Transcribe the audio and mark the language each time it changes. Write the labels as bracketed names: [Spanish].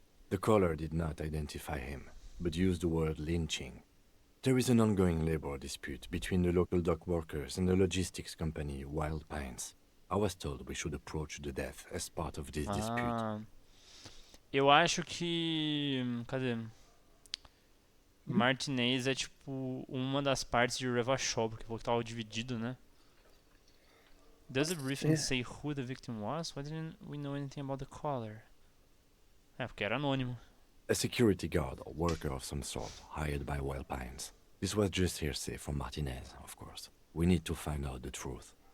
[English] The caller did not identify him, but used the word lynching. There is an ongoing labor dispute between the local dock workers and the logistics company Wild Pines. I was told we should approach the death as part of this dispute. [Portuguese] Eu acho que. Cadê? Martinez é tipo uma das partes de Revachol, porque falou que tava dividido, né? [English] Does the briefing say who the victim was? Why didn't we know anything about the caller? [Portuguese] É, porque era anônimo. [English] A security guard or worker of some sort, hired by Wild Pines. This was just hearsay from Martinez, of course. We need to find out the truth.